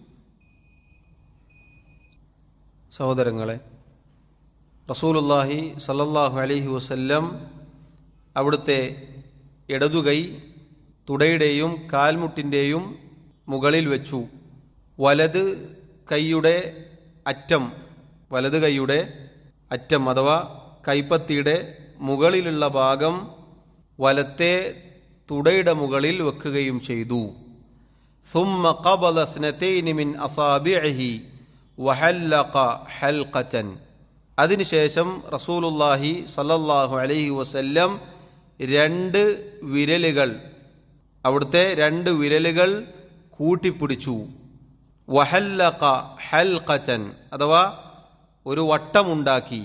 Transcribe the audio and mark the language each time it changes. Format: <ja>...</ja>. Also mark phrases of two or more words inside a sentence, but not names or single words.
<ml>സഹോദരങ്ങളെ,</ml> <ar>رسول الله صلى الله عليه وسلم</ar> <ml>അവിടുത്തെ ഇടതുകൈ തുടയുടെയും കാൽമുട്ടിൻ്റെയും മുകളിൽ വെച്ചു. വലത് കൈയുടെ അറ്റം അഥവാ കൈപ്പത്തിയുടെ മുകളിലുള്ള ഭാഗം വലത്തെ തുടയുടെ മുകളിൽ വെക്കുകയും ചെയ്തു.</ml> <ar>ثم قبض اثنتين من أصابعه وحلق حلقة.</ar> <ml>അതിനുശേഷം</ml> <ar>رسول الله صلى الله عليه وسلم</ar> <ml>അവിടുത്തെ രണ്ട് വിരലുകൾ കൂട്ടിപ്പിടിച്ചു.</ml> <ar>وحلق حلقة</ar> <ml>അഥവാ ഒരു വട്ടമുണ്ടാക്കി.</ml>